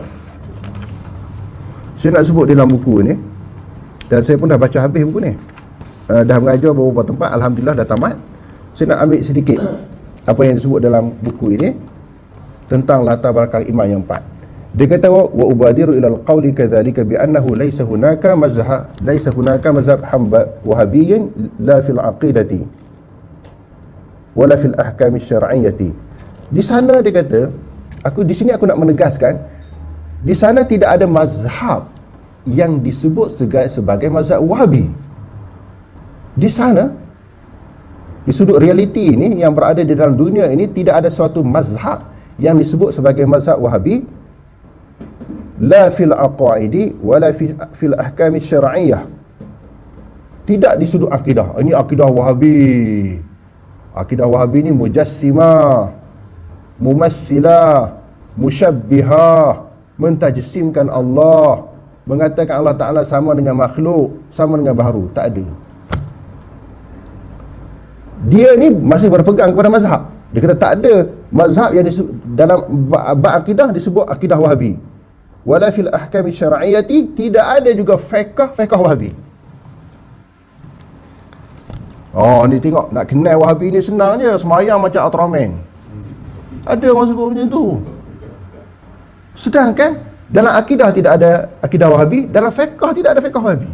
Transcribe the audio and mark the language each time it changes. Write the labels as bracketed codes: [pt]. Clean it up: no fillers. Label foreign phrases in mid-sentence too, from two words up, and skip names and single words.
[ms] Saya nak sebut dalam buku ni, dan saya pun dah baca habis buku ni, dah mengajar beberapa tempat, alhamdulillah dah tamat. Saya nak ambil sedikit apa yang disebut dalam buku ini tentang latar belakang imam yang empat. Dia kata, [ar] وأبادر إلى القول كذلك بأنه ليس هناك مذهب وهابيين لا في العقيدة ولا في الأحكام الشرعية. [ms] Di sana dia kata, di sini aku nak menegaskan, di sana tidak ada mazhab yang disebut sebagai mazhab Wahabi. Di sana, di sudut realiti ini yang berada di dalam dunia ini, tidak ada suatu mazhab yang disebut sebagai mazhab Wahabi, [ar] لا في العقائد ولا في الأحكام الشرعية. [ms] Tidak di sudut akidah. Ini akidah Wahabi. Akidah Wahabi ni mujassimah, mumassilah, musyabbihah, mentajsimkan Allah, mengatakan Allah Ta'ala sama dengan makhluk, sama dengan baharu. Tak ada. Dia ni masih berpegang kepada mazhab. Dia kata tak ada mazhab yang dalam bab akidah disebut akidah Wahabi. [ar] ولا في الأحكام الشرعية, [ms] tidak ada juga fiqh Wahabi. Oh, ni tengok, nak kenal Wahabi ni senang je, semayang macam Ultraman. Ada orang sebut macam tu. Sedangkan dalam akidah tidak ada akidah Wahabi, dalam fiqh tidak ada fiqh Wahabi.